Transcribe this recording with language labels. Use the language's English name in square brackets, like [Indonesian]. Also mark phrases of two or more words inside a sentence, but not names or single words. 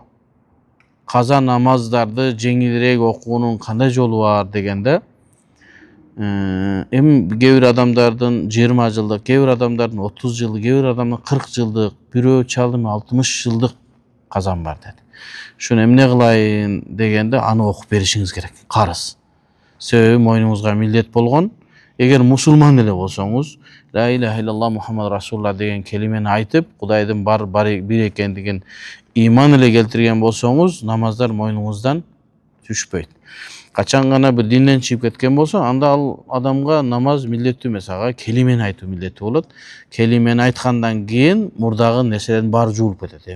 [Kyrgyz] Каза намаздарды жеңилирээк окуунун кандай жолу бар дегенде, эми кээ бир адамдардын 20 жылдык, кээ бир адамдардын 30 жылдык, кээ бир адамдын 40 жылдык, бирөө чалым 60 жылдык казан бар деди. Шуну эмне кылайын дегенде, аны окуп беришиңиз керек, карыз. Себеби мойнуңузга милдет болгон. Эгер мусулман эле болсоңуз, [Arabic] لا إله إلا الله محمد رسول الله [Kyrgyz] деген келимени айтып, Кудайдын бир экендигин иман эле келтирген болсоңуз, намаздар мойнуңуздан түшпөйт. Качан гана бир динден чыгып кеткен болсо, анда ал адамга намаз милдеттүү эмес, ага келимени айтуу милдеттүү болот. Келимени айткандан кийин мурдагы нерселердин баары жуулуп кетет.